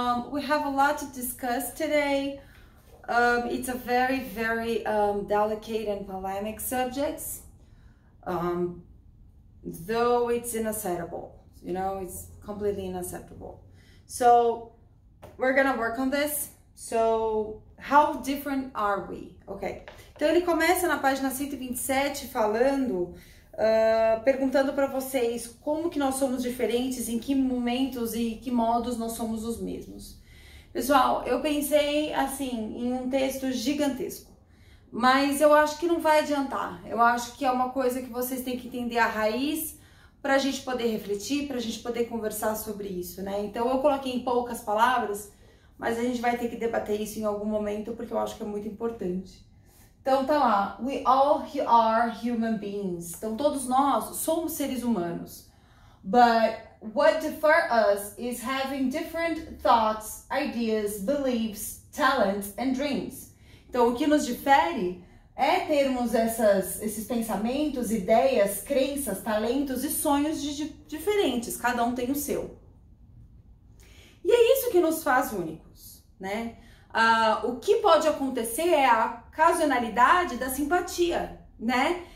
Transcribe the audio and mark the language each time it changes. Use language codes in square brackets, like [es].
[en] We have a lot to discuss today. It's a very delicate and polemic subject, though it's unacceptable, you know, it's completely unacceptable. So we're gonna work on this. So, how different are we? Ok. [pt] Então ele começa na página 127 falando, perguntando para vocês como que nós somos diferentes, em que momentos e que modos nós somos os mesmos. Pessoal, eu pensei assim em um texto gigantesco, mas eu acho que não vai adiantar. Eu acho que é uma coisa que vocês têm que entender a raiz para a gente poder refletir, para a gente poder conversar sobre isso, né? Então eu coloquei em poucas palavras, mas a gente vai ter que debater isso em algum momento, porque eu acho que é muito importante. Então tá lá, [en] we all are human beings. [pt] Então todos nós somos seres humanos. [en] But what differs us is having different thoughts, ideas, beliefs, talents and dreams. [pt] Então o que nos difere é termos esses pensamentos, ideias, crenças, talentos e sonhos diferentes. Cada um tem o seu. E é isso que nos faz únicos, né? O que pode acontecer é a ocasionalidade da simpatia, né?